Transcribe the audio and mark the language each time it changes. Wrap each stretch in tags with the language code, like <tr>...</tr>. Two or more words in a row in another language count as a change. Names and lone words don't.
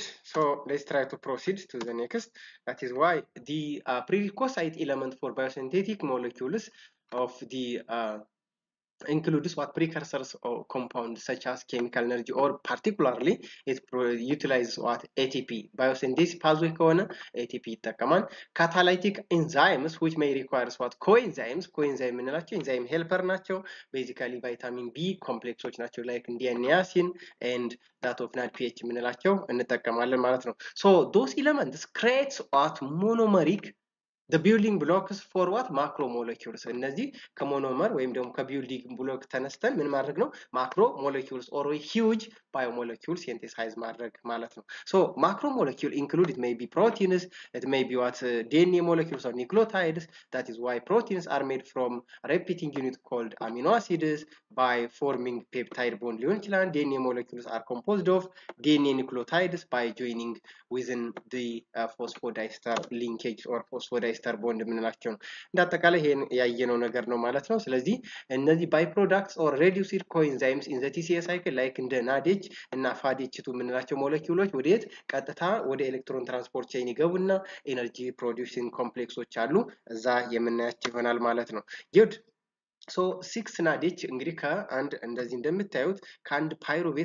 <en>So let's try to proceed to the next. That is why the prerequisite element for biosynthetic molecules of the includes what precursors or compounds such as chemical energy or particularly it utilizes what ATP biosynthesis pathway</en> <am>ከሆነ ATP ይጠቀማል</am> <en>catalytic enzymes which may require what coenzymes የምንላቸው enzyme helper ናቸው basically vitamin B complexዎች ናቸው like niacin and that of NADPH</en> <am>የምንላቸው እንጠቀማለን ማለት ነው</am> <en>so those elements creates what monomeric the building blocks for what macromolecules</en> <am>እነዚህ ከሞኖመር ወይም ደግሞ ከቢልዲንግ ብሎክ ተነስተን ምን ማድረግ ነው</am> <en>macromolecules or huge biomolecules synthesize</en> <am>ማድረግ ማለት ነው</am> <en>so macromolecule include it may be proteins it may be what DNA molecules or nucleotides that is why proteins are made from repeating unit called amino acids by forming peptide bond</en> <am>ሊሆን ይችላል</am> <en>DNA molecules are composed of DNA nucleotides by joining within the phosphodiester linkage or phosphodiester</en> <am>ቦንድ ምንላቸው ነው እንዳጠቃላይ ይሄን ያየነው ነገር ነው ማለት ነው ስለዚህ እነዚህ</am> <en>by products or reduced coenzymes in the TCA cycle like</en> <am>እንደ NADH እና FADH2 ምንላቸው ሞለኪውሎች ወዴት ቀጥታ ወደ</am> <en>electron transport chain</en> <am>ይገቡና</am> <en>energy producing complexes</en> <am>አሉ እዛ የምናያቸው ይሆናል ማለት ነው</am> <en>good so 6 NADH</en> <am>እንግዲህ ከአንድ እንደዚህ እንደምታዩት ከአንድ ፓይሩቬት</am>